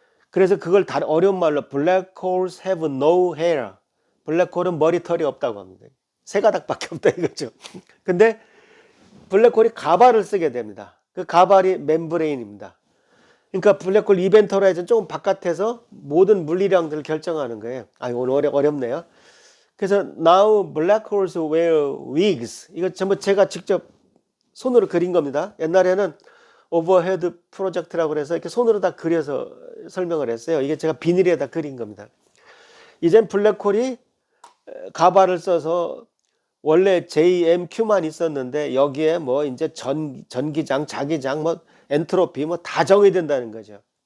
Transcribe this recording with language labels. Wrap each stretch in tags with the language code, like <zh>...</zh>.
<ko>그래서 그걸 다른 어려운 말로</ko> <en>black holes have no hair.</en> <ko>블랙홀은 머리털이 없다고 합니다. 세 가닥밖에 없다 이거죠. 근데 블랙홀이 가발을 쓰게 됩니다. 그 가발이 멤브레인입니다. 그러니까 블랙홀 이벤트 호라이즌 조금 바깥에서 모든 물리량들을 결정하는 거예요. 오늘 어렵네요. 그래서</ko> <en>now black holes wear wigs.</en> <ko>이거 전부 제가 직접 손으로 그린 겁니다. 옛날에는 오버헤드 프로젝트라고 해서 이렇게 손으로 다 그려서 설명을 했어요. 이게 제가 비닐에다 그린 겁니다. 이젠 블랙홀이 가발을 써서 원래 JMQ만 있었는데 여기에 뭐 이제 전기장, 자기장, 뭐 엔트로피 뭐 다 정의된다는 거죠.</ko>